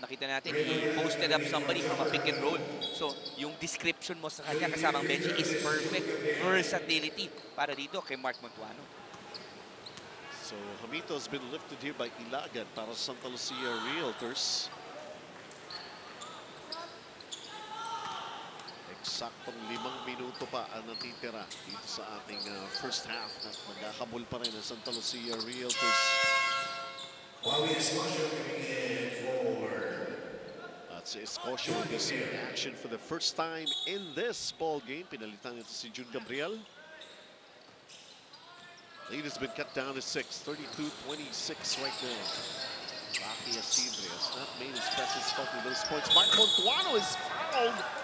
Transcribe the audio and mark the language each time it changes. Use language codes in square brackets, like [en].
[tl] Nakita natin, [en] he posted up somebody from a pick and roll. [tl] So, yung description mo sa kanya kasamang bench is perfect. Versatility para dito kay Mark Montuano. [en] So Hamito has been lifted here by Ilagan para sa Sta Lucia Realtors. [tl] Eksaktong 5 minuto pa ang natitira dito sa ating first half na magkakabul pa rin ang Sta Lucia Realtors. [en] That's Escocia will be seeing action for the first time in this ball game. [tl] Pinalitan ito si June Gabriel. [en] Lead has been cut down to 6, 32-26 right now. Rocky Asidre has not made his presence felt with those points. Mark Montuano is fouled.